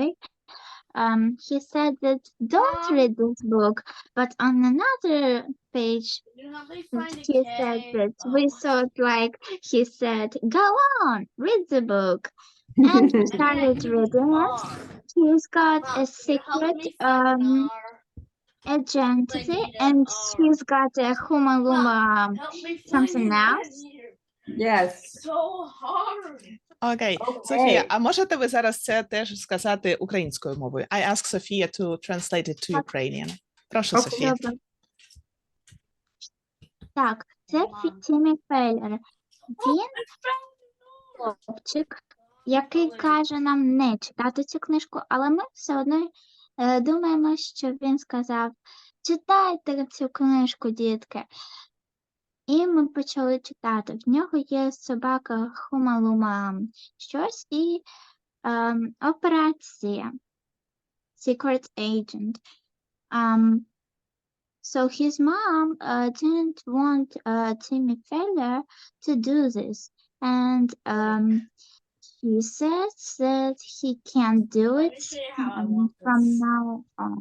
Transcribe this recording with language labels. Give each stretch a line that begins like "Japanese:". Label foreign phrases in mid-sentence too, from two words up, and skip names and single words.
English: He said that don't read this book, but on another page, he said that we thought like he said, go on, read the book. and started reading it. She's got a secret identity, and she's got a Huma Luma something else. Yes. So hard.
Ukrainian: Окей. Софія, а можете ви зараз це теж сказати українською мовою?
English: I ask Sophia to translate it to Ukrainian.
Ukrainian: Прошу, Окей. Софія. Добре. Так, це Тімі Феллер. Він хлопчик, який каже нам не читати цю книжку, але ми все одно думаємо, що він сказав: читайте цю книжку, дітки. І ми почали читати. В нього є собака Хума-Лума щось і операція.
English: Secret agent. So his mom didn't want Timmy Feller to do this. And he says that he can't do it from now on.